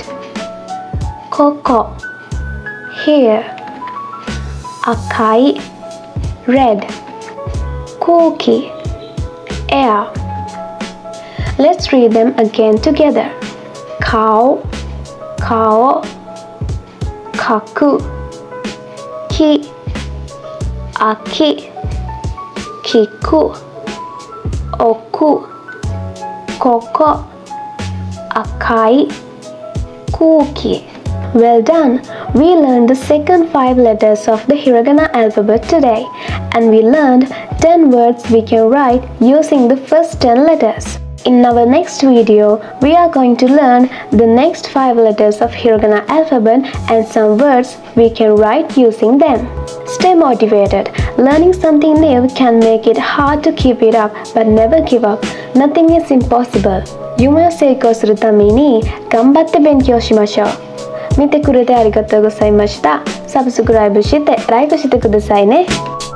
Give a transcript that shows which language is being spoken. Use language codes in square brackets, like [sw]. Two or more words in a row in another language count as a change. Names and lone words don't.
[en] Koko, here. Akai, red. Kuki, air. Let's read them again together. Cow, kao, [ja] かく、き、あき、きく、おく、ここ、あかい、くき. [en] Well done! We learned the second 5 letters of the Hiragana alphabet today, and we learned 10 words we can write using the first 10 letters. In our next video, we are going to learn the next 5 letters of Hiragana alphabet and some words we can write using them. Stay motivated. Learning something new can make it hard to keep it up, but never give up. Nothing is impossible. [ja] 夢を成功するために頑張って勉強しましょう。見てくれてありがとうございました。サブスクライブしてライクしてくださいね。